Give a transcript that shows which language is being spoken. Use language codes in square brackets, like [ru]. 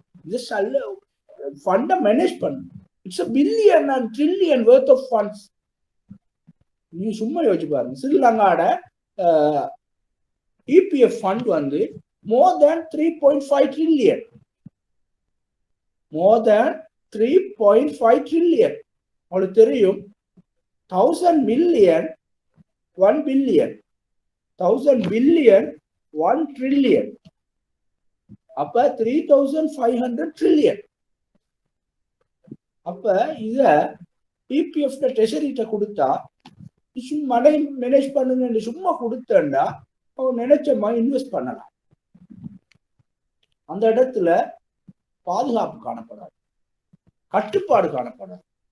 [ta] இது சல்ல ஃபண்டை மேனேஜ் பண்ணும். [en] It's a billion and trillion worth of funds. [ta] நீங்க சும்மா யோசிச்சு பாருங்க, ஸ்ரீலங்காட இபிஎஃப் ஃபண்ட் வந்து [en] more than 3.5 trillion, [ta] more than 3.5 trillion. உங்களுக்கு தெரியும் 1000 million 1 billion, 1000 billion 1 trillion, அப்ப 3500 trillion. அப்ப இத பிபிஎஃப் ட்ரெஷரிட்ட கொடுத்தா சும்மா மேனேஜ் பண்ணுங்க சும்மா கொடுத்தா அவங்க நினைச்ச மாதிரி இன்வெஸ்ட் பண்ணலாம். அந்த இடத்துல பாதுகாப்பு காணப்படாது, கட்டுப்பாடு காணப்படாது.